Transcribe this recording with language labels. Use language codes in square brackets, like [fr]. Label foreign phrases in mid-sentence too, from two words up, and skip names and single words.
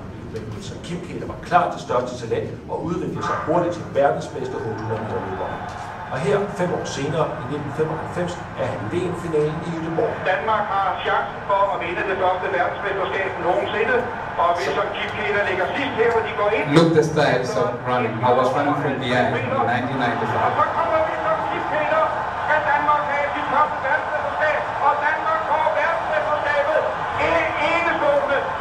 [da] Men Wilson KIPKETER var klart det største talent og udviklede sig hurtigt til verdens bedste 100 meter løber. Og her, 5 år senere, i 1995, er han i VM-finalen i Gothenburg. Danmark har chancen for at vinde det første verdensmesterskab nogensinde, og Wilson KIPKETER ligger sidst her, hvor de går ind. [en] Look the styles of running. I was running from behind in 1995. [da] Og så kommer Wilson KIPKETER, skal Danmark have sit første verdensmesterskab, og Danmark får verdensmesterskabet. En enestående